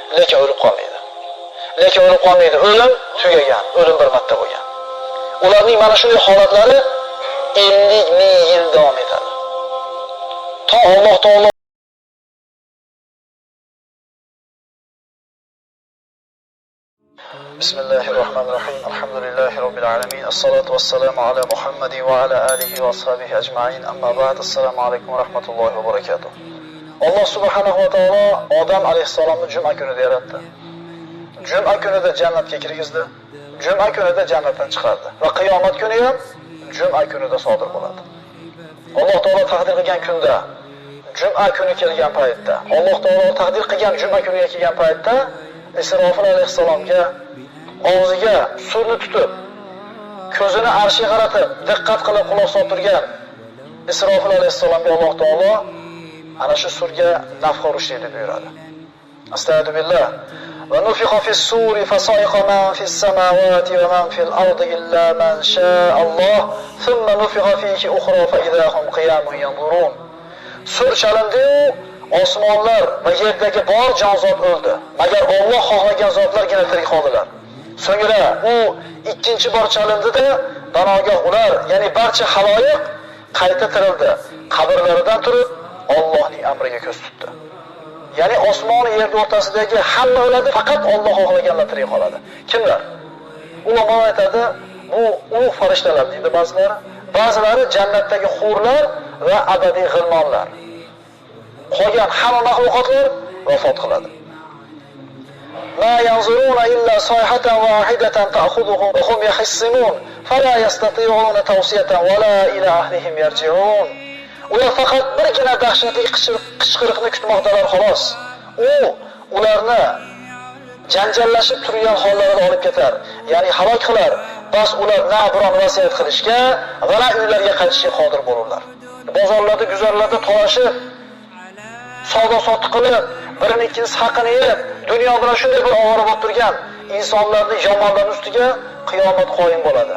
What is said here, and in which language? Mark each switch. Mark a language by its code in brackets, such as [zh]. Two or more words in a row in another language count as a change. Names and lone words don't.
[uz] lekin o'lib qolmaydi. Lekin o'lib qolmaydi. O'lim tugagan, o'lim bir marta bo'lgan. Ularning mana shunday holatlari 50 ming yil davom etadi. To Alloh taolo Bismillahirrahmanirrahim. [ar] الحمد لله رب العالمين. والصلاة والسلام على محمد وعلى آله وأصحابه أجمعين. أما بعد. السلام عليكم ورحمة الله وبركاته. [uz] Alloh subhanahu va taolo Odam alayhissalomni juma kunida yaratdi. Juma kunida jannatga kirgizdi. Juma kunida jannatdan chiqardi va qiyomat kuni ham juma kunida sodir bo'ladi. Alloh taolo taqdir qilgan kunda, juma kuni kelgan paytda, Alloh taolo taqdir qilgan juma kuniga kelgan paytda Isrofil alayhissalomga og'ziga surni tutib, ko'zini arshga qaratib, diqqat qilib quloq solib turgan Isrofil alayhissalomga Alloh taolo ana shu surga nafxa urishni buyuradi. Astagfirullah. [ar] ونفخ في الصور فصعق من في السماوات ومن في الأرض إلا من شاء الله ثم نفخ فيه أخرى فإذا هم قيام ينظرون. [uz] Sur chalindi, osmonlar va yerdagi bor jonzot o'ldi. Magar Alloh xohlagan zotlargina tirik qoldilar. So'ngra u ikkinchi bor chalindida danogoh ular, ya'ni barcha xaloyiq qayta tirildi. Qabrlaridan turib Allohning amriga ko'z tutdi. Ya'ni osmon va yer o'rtasidagi hamma o'ladi, faqat Alloh xohlaganlar tirik qoladi. Kimlar? Ulamo aytadi, bu ulug' farishtalar deydi ba'zilari. Ba'zilari jannatdagi hurlar va abadiy g'ilmonlar. Qolgan hamma mahluqotlar vafot qiladi. [ar] ما ينظرون إلا صيحة واحدة تأخذهم وهم يخصمون فلا يستطيعون توصية ولا إلى أهلهم يرجعون. [uz] Ular faqat birgina dahshatli qichqiriqni kutmoqdalar xolos. U ularni janjallashib turgan hollarida olib ketar, ya'ni halok qilar. Bas ular na biron vasiyat qilishga va na uylariga qaytishga qodir bo'lurlar. Bozorlarda, guzarlarda to'lashib, savdo-sotiq qilib, birini ikkinchisi haqini yeb, dunyo bilan shunday bir ovora bo'lib turgan insonlarning yomonlar ustiga qiyomat qoyim bo'ladi.